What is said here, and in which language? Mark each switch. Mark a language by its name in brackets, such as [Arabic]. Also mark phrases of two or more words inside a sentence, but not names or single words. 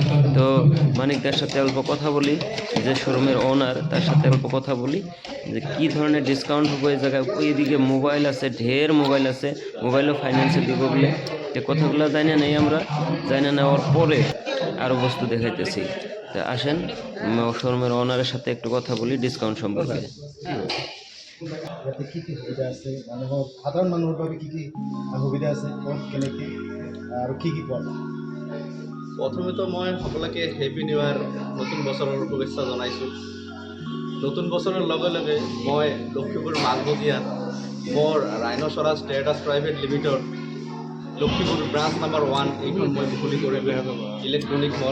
[Bangla] তো মানিকদার সাথে অল্প কথা বলি, যে শোরুমের ওনার, তার সাথে অল্প কথা বলি যে কী ধরনের ডিসকাউন্ট হবে এই জায়গায়। ওইদিকে মোবাইল আছে, ঢের মোবাইল আছে, মোবাইলও ফাইন্যান্সে দিব বলে। যে কথাগুলো জানি নেই, আমরা জানি নেওয়ার পরে আরও বস্তু দেখাইতেছি। তা আসেন শোরুমের ওনারের সাথে একটু কথা বলি ডিসকাউন্ট সম্পর্কে। [Assamese] ইয়াতে কি কি সুবিধা আছে, মানুহৰ সাধাৰণ মানুহৰ বাবে কি কি সুবিধা আছে, ক'ত কেনেকৈ আৰু কি কি পোৱা যায়? প্ৰথমেতো মই সকলোকে [English] Happy New Year, [Assamese] নতুন বছৰৰ শুভেচ্ছা জনাইছোঁ। নতুন বছৰৰ লগে লগে মই লখিমপুৰ মালবজাৰত মোৰ ৰাইনো স্বৰাজ ট্ৰেডাৰ্ছ প্ৰাইভেট লিমিটেড লখিমপুৰ [English] branch number [Assamese] 1 এইখন মই মুকলি কৰিলোঁ, [English] electronic mall.